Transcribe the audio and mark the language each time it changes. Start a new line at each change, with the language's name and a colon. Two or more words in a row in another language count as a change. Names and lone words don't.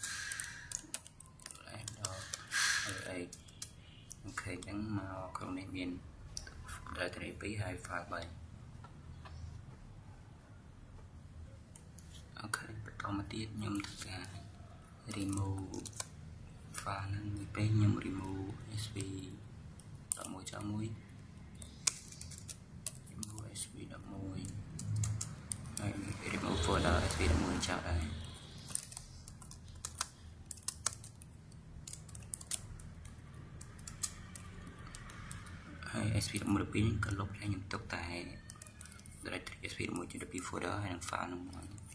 Khmer: អូខេអញ្ចឹងមកក្នុងនេះមាន directory 2ហើយ file 3អូខេបន្តមកទៀតខ្ញុំធ្វើការ
English: remove file
Khmer: ហ្នឹងមួយពេលខ្ញុំ remove sp11.1 remove sp11 ហើយ
English: remove folder
Khmer: sp11 ចោលដែរហើយ sp11 ក៏លុបហើយខ្ញុំទុកតែ directory sp11.12 folder ហើយនឹង file ហ្នឹងមក